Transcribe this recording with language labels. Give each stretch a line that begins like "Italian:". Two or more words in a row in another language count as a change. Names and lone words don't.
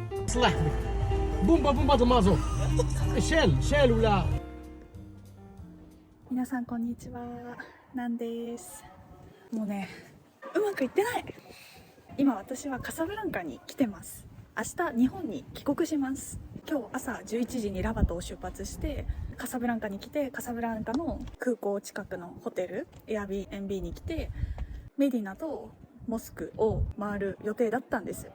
Arabic: تصلح لك. بومبا بومبا د مازوت. شال ولا.
Japanese: 皆さんこんにちは、なんです。もうね、うまくいってない。今私はカサブランカに来てます。明日日本に帰国します。今日朝11時にラバトを出発してカサブランカに来て、カサブランカの空港近くのホテル Airbnb に来てメディナとモスクを回る予定だったんです。